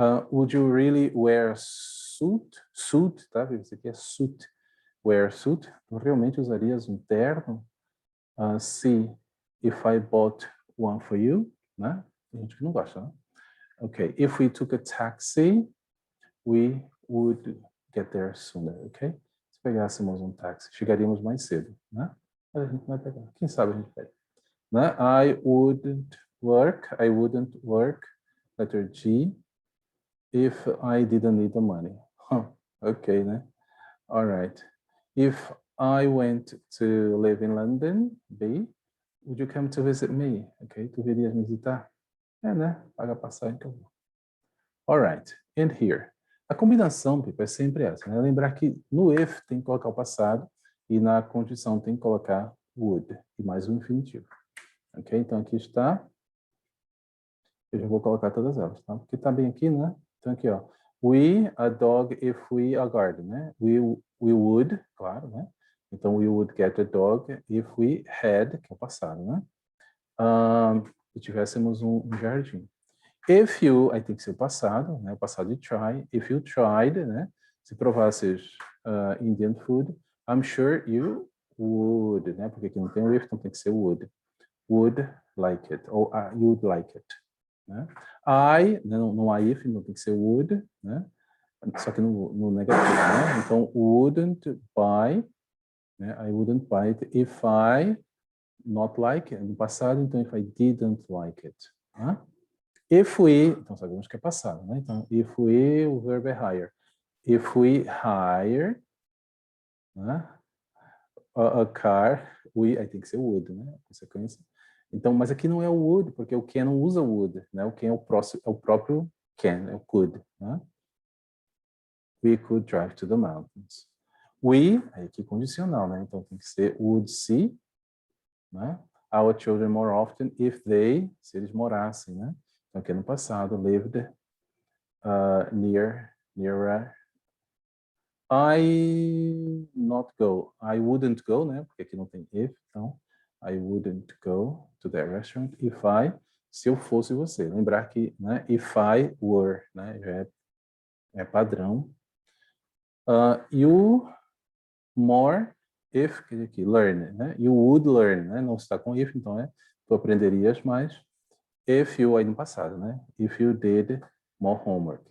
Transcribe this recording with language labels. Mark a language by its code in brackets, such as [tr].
[en] Would you really wear a suit? [pt] Suit, tá? Isso aqui é suit. [en] Wear suit. [pt] Tu realmente usarias um terno? Se [en] if I bought one for you, né? [pt] Tem gente que não gosta, né? [en] Okay. If we took a taxi, we would get there sooner, okay? [pt] Se pegássemos um táxi, chegaríamos mais cedo, né? Mas a gente não vai pegar. Quem sabe a gente pega. Né? [en] I wouldn't work, letter G, if I didn't need the money. Okay, né? All right. If I went to live in London, B, would you come to visit me? [pt] Okay, tu virias me visitar? Né? Paga a passagem que eu vou. [en] All right, and here. [pt] A combinação, Pipa, é sempre essa, né? Lembrar que no if tem que colocar o passado e na condição tem que colocar would e mais o infinitivo. Ok? Então aqui está. Eu já vou colocar todas elas, tá? Porque tá bem aqui, né? Então aqui, ó. [en] We, a dog, if we, a garden, né? We would, [pt] claro, [en] né? Então, we would get a dog if we had, [pt] que é o passado, [en] né? [pt] Se tivéssemos um jardim. [en] If you, [pt] aí tem que ser o passado, né? O passado de try. [en] If you tried, né? [pt] Se provasses [en] Indian food, I'm sure you would, né? [pt] Porque aqui não tem o if, então tem que ser would. [en] Would like it, ou you'd like it, né? [pt] I, não há if, não tem que ser would, né? Só que no negativo, né? Então, wouldn't buy, né? [en] I wouldn't buy it if I not like it. [pt] No passado, então, [en] if I didn't like it. Né? If we, [pt] então sabemos que é passado, né? Então, if we, o verbo é hire. [en] If we hire, né? A car, we, [pt] aí tem que ser would, né? Consequência. Então, mas aqui não é o would, porque o can não usa would, né? O can é o próprio can, é o could, né? [en] We could drive to the mountains. [pt] We, aí aqui condicional, né? Então tem que ser [en] would see, [pt] né? [en] Our children more often if they, [pt] se eles morassem, [en] né? [pt] Então aqui no passado, lived nearer. [en] I not go. I wouldn't go, né? [pt] Porque aqui não tem if, então [en] I wouldn't go to that restaurant if I, [pt] se eu fosse você. Lembrar que, né? If I were, né? Já é padrão. [en] You more if, quer dizer aqui, learn, né? You would learn, [pt] né? Não está com if, então tu aprenderias mais. [en] If you, [pt] aí no passado, né? [en] If you did more homework.